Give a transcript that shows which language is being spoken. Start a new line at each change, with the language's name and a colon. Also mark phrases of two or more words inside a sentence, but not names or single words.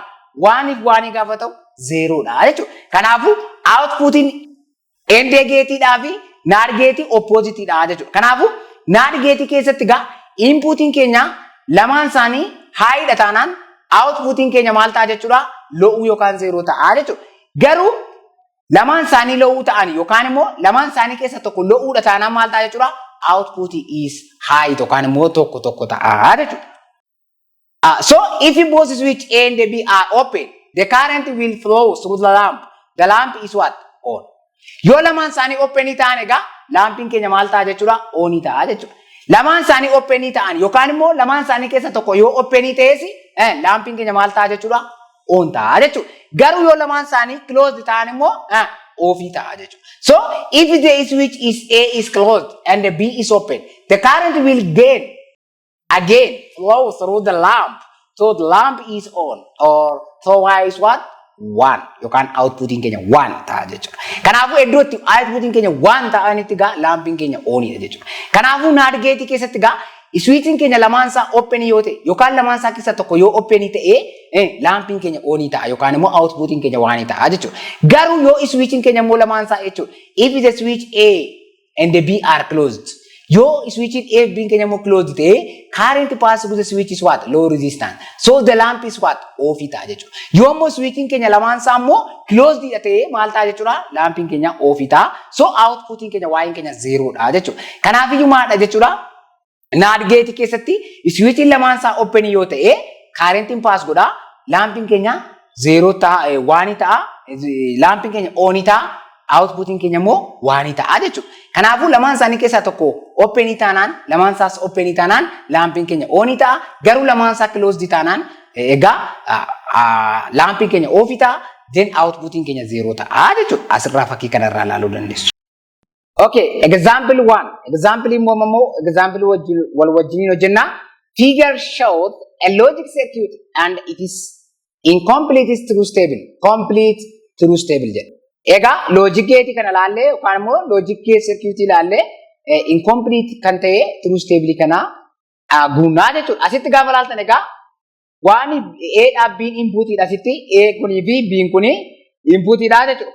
Oromo: 1 of 1 gaafa ta'u 0 dha jechuudha. Kanaafuu outputiin
English: AND gate
Oromo: dhaa fi
English: NAND gate
Oromo: opposite dha jechuudha. Kanaafuu
English: NAND gate
Oromo: keessatti gaa inputiin keenya lamaan isaanii high dha taanaan outputiin keenya maal ta'a jechuudha? Low yookaan zero ta'a jechuudha. Garuu lamaan isaanii low ta'an yookaan immoo lamaan isaanii keessa tokko low dha taanaan maal ta'a jechuudha?
English: Output is high
Oromo: yookaan immoo tokko ta'a jechuudha.
English: So if both switch A and B are open, the current will flow through the lamp. The lamp is what? On.
Oromo: Yoo lamaan isaanii open ta'an egaa lampiin keenya maal ta'a jechuudha? On ta'a jechuudha. Lamaan isaanii open ta'an yookaan immoo lamaan isaanii keessa tokko yoo open ta'es lampiin keenya maal ta'a jechuudha? On ta'a jechuudha. Garuu yoo lamaan isaanii closed ta'an immoo off ta'a jechuudha.
English: So if the switch is A is closed and the B is open, the current will again flow through the lamp. So the lamp is on, or so Y is what? 1.
Oromo: Yookaan outputiin keenya 1 ta'a jechuudha. Kanaafuu iddootti outputiin keenya 1 ta'anitti gaa lampiin keenya on dha jechuudha. Kanaafuu
English: NAND gate
Oromo: keessatti gaa switchiin keenya lamaan isaa open yoo ta'e yookaan lamaan isaa keessa tokko yoo open ta'e lampiin keenya on ta'a yookaan immoo outputiin keenya 1 ta'a jechuudha. Garuu yoo switchiin keenya immoo lamaan isaa jechuudha.
English: If the switch A and the B are closed,
Oromo: yoo switchiin A fi B keenya immoo closed ta'e
English: current pass through the switch is what? Low resistance. So the lamp is what?
Oromo: Off ta'a jechuudha. Yoo immoo switchiin keenya lamaan isaa immoo closed ta'e maal ta'a jechuudha? Lampiin keenya off ta'a. So outputiin keenya Y keenya 0 dha jechuudha. Kanaafiyyuu maadha jechuudha?
English: NAND gate
Oromo: keessatti switchiin lamaan isaa open yoo ta'e currentiin pass godha. Lampiin keenya 0 ta'a 1 ta'a. Lampiin keenya on ta'a. Outputiin keenya immoo 1 ta'a jechuudha. Kanaafuu lamaan isaanii keessaa tokko open taanaan lamaan isaas open taanaan lampiin keenya on ta'a. Garuu lamaan isaa closed taanaan Egaa laampii keenya ofii ta'a then outputiin keenya 0 ta'a jechuudha. Asirraa fakkii kanarraa ilaaluu dandeessu.
English: Okay, example 1.
Oromo: Example immoo example wal wajjiniin hojjenna.
English: Figure shows a logic circuit and it is incomplete is true stable. Complete true stable
Oromo: jedha. Egaa
English: logic gate
Oromo: kana ilaallee yookaan immoo
English: logic gate circuit
Oromo: ilaallee incomplete kan ta'e
English: true stable
Oromo: kana guunnaa jechuudha. Asitti gaafa ilaaltan egaa waan A dhaa B input dha asitti A kunii fi B kunii input dha jechuudha.